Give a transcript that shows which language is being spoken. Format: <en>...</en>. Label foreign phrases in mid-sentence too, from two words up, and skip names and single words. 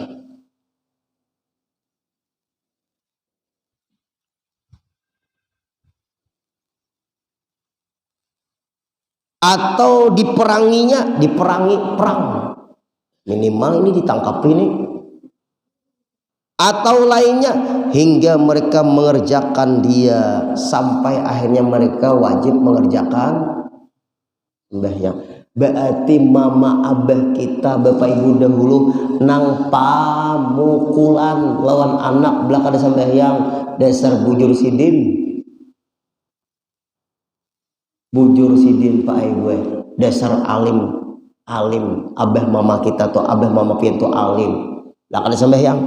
<id>Atau diperangi perang. Minimal ini ditangkap ini. Atau lainnya hingga mereka mengerjakan dia sampai akhirnya mereka wajib mengerjakan sembahyang.</id> <bjn>Berarti mama abah kita Bapak Ibu dahulu nang pamukulan lawan anak belakang sembahyang, dasar bujur sidin. Bujur sidin Pak Ibu, dasar alim abah mama kita tuh, abah mama pintu alim lah ada sembahyang.</bjn>